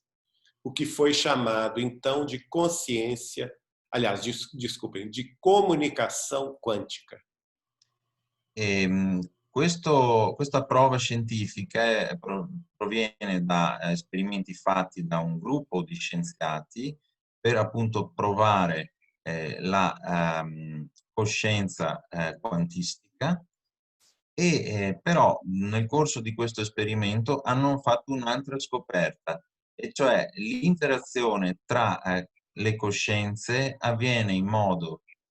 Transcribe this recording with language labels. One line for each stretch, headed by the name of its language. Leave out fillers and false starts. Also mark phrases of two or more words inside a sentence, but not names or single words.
Portuguese: O que foi chamado, então, de consciência, aliás, desculpem, de comunicação quântica.
Italian: Questa prova scientifica proviene da esperimenti fatti da un gruppo di scienziati per appunto provare la coscienza quantistica però nel corso di questo esperimento hanno fatto un'altra scoperta, e cioè l'interazione tra le coscienze avviene in modo